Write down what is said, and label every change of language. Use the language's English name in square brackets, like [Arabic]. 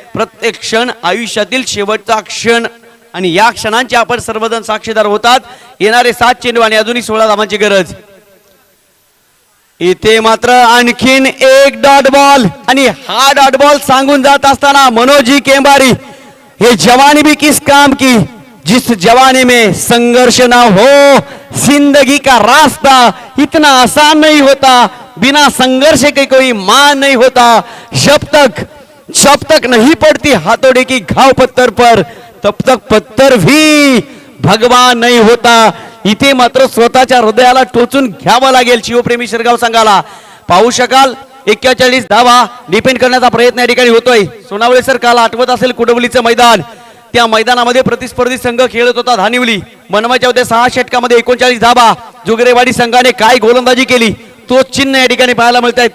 [Marathi] प्रत्येक क्षण आयुष्यातील शेवटचा क्षण आणि या क्षणांचे आपण सर्वजण साक्षीदार होतात. येणारे 7 चेंडू आणि अजूनही 16 धावांची गरज. इथे मात्र आणखीन एक डॉट बॉल आणि हा डॉट बॉल सांगून जात असताना मनोजी केंबारी. [Hindi] हे जवानी भी किस काम की जिस जवानी में संघर्ष ना हो. जिंदगी का रास्ता इतना आसान नहीं होता. बिना संघर्ष के कोई मान नहीं होता. जब तक नहीं पड़ती हाथोड़े की घाव पत्थर पर तब तक पत्थर भी भगवान नहीं होता. [Marathi] इथे मात्र स्वतःच्या हृदयाला टोचून घ्यावं लागेल शिवप्रेमी शिरगाव संघाला. पाहू शकाल 41 धावा डिपेंड करण्याचा प्रयत्न या ठिकाणी होतोय. सोनावळे सर काल आठवत असेल कुडवलीचं मैदान. त्या मैदानामध्ये प्रतिस्पर्धी संघ खेळत होता धानिवली. बनवायच्या होत्या 6 षटकामध्ये 39 धावा. जोगरेवाडी संघाने काय गोलंदाजी केली तो चिन्ह या ठिकाणी पाहायला मिळत आहेत.